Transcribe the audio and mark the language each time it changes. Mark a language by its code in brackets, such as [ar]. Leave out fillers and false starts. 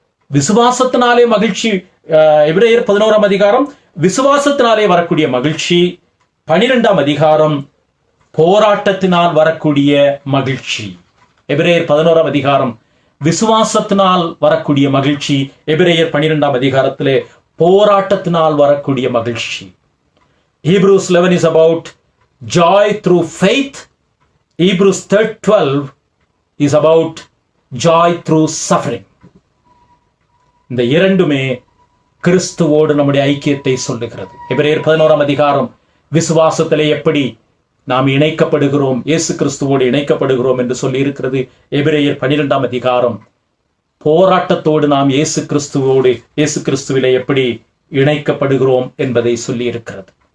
[ta] விசுவாசத்தினாலே மகிழ்ச்சி. எபிரேயர் 11ஆம் அதிகாரம் விசுவாசத்தினாலே வரக்கூடிய மகிழ்ச்சி. 12ஆம் அதிகாரம் போராட்டத்தினால் வரக்கூடிய மகிழ்ச்சி. எபிரேயர் 11ஆம் அதிகாரம் விசுவாசத்தினால் வரக்கூடிய மகிழ்ச்சி. எபிரேயர் 12ஆம் அதிகாரத்திலே போராட்டத்தினால் வரக்கூடிய மகிழ்ச்சி. [en] Hebrews 11 is about joy through faith. Hebrews 12 is about joy through suffering. [ta] இந்த இரண்டுமே கிறிஸ்துவோடு நம்முடைய ஐக்கியத்தை சொல்லுகிறது. எபிரேயர் 11ஆம் அதிகாரம் விசுவாசத்திலே எப்படி நாம் இணைக்கப்படுகிறோம், இயேசு கிறிஸ்துவோடு இணைக்கப்படுகிறோம் என்று சொல்லி இருக்கிறது. எபிரேயர் 12ஆம் அதிகாரம் போராட்டத்தோடு நாம் இயேசு கிறிஸ்துவிலே எப்படி இணைக்கப்படுகிறோம் என்பதை சொல்லி இருக்கிறது.